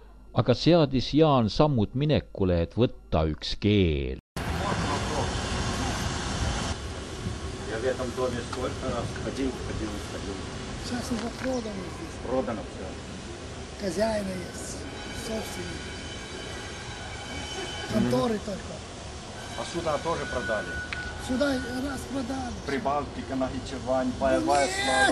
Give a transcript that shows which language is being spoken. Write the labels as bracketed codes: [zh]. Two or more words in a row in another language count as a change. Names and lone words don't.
[et] aga seadis Jaan sammud minekule, et võtta üks keel. [ru] Ja в этом доме сколько раз ходил. Сейчас уже продано здесь. Продано все. Хозяина есть, собственник. Конторы только. А сюда тоже продали? Сюда раз продали. Прибалтика, Нахичевань, Боевая слава.